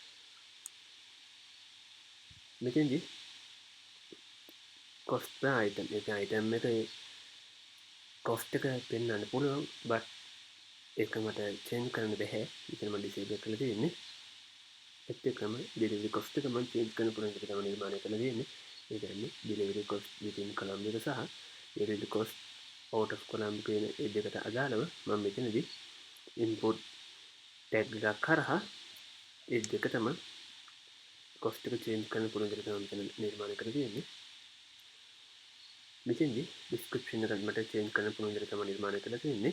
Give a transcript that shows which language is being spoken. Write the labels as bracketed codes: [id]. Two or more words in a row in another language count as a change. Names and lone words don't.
[si] මෙතෙන්දි [en] cost per item [si] එක item එක cost එක පෙන්වන්න පුළුවන්. but ඒක මට change කරන්න බෑ. ඉතින් මම disable කරලා තියෙන්නේ. ඒත් එක්කම [en] delivery cost [si] එක මම change කරන්න පුළුවන් එක තමයි නිර්මාණය කරලා තියෙන්නේ. ඒ කියන්නේ [en] delivery cost within column [si] එක සහ [en] delivery cost out of column [si] කියන ඒ දෙකට අදාළව මම මෙතනදී [en] input tag [si] එකක් කරහා ඒ දෙක තමයි cost එක change කරන්න පුළුවන් එක තමයි මෙතන නිර්මාණය කරලා තියෙන්නේ. මෙතෙන්දී description එක මට change කරන්න පුළුවන් එක තමයි නිර්මාණය කරලා තියෙන්නේ.